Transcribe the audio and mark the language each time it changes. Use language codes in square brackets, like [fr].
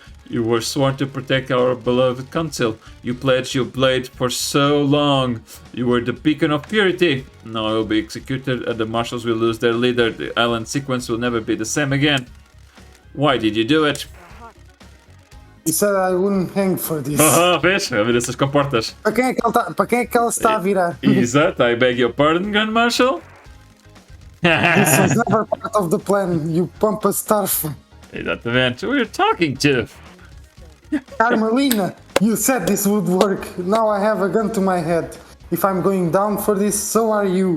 [en] You were sworn to protect our beloved council. You pledged your blade for so long. You were the beacon of purity. Now you will be executed and the marshals will lose their leader. The island sequence will never be the same again. Why did you do it? He said I wouldn't hang for this. [pt] Vês? A ver essas comportas. Para quem é que ela se está a virar? [en] Exato, I beg your pardon, Grand Marshal. This was never part of the plan, you pompous turf. Exatamente. Who are you talking to? Carmelina, you said this would work. Now I have a gun to my head. If I'm going down for this, so are you.